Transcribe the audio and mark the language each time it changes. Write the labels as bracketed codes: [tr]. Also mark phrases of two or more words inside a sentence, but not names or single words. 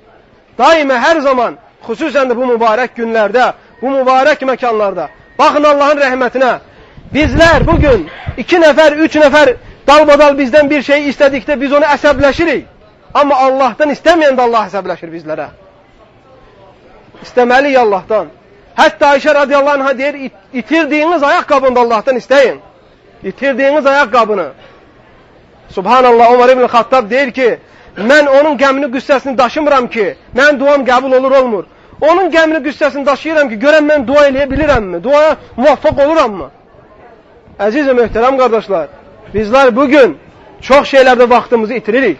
[az] Daima, hər zaman, xüsusən də bu mübarək günlərdə, bu mübarək məkanlarda, baxın Allahın rəhmətinə, bizlər bugün 2 nəfər, 3 nəfər dalbadal bizdən bir şey istədikdə biz onu əsəbləşirik. Amma Allahdan istəməyəndə Allah əsəbləşir bizlərə. İstəməliyik Allahdan. Hətta Ayşə [ar] رضي الله عنه'a [az] deyir, itirdiyiniz ayaqqabını da Allahdan istəyin. İtirdiyiniz ayaqqabını. Subhanallah, Umar ibn Xattab deyir ki, mən onun qəmini, qüssəsini daşımıram ki, mənim duam qəbul olur, olmur. Onun qəmini, qüssəsini daşıyıram ki, görəm mən dua eləyə bilirəmmi? Duaya muvaffaq olurammı? Əziz və möhtərəm qardaşlar, bizlər bugün çox şeylərdə vaxtımızı itiririk.